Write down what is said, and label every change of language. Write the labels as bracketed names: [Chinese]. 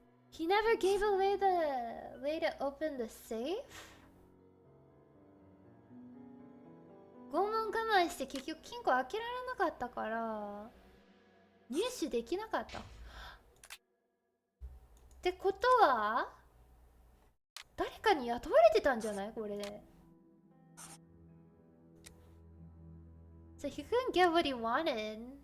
[English] He never gave away the way to open the safe? [Japanese] 拷問我慢して結局金庫開けられなかったから入手できなかった。ってことは誰かに雇われてたんじゃないこれで。 [English] So he couldn't get what he wanted.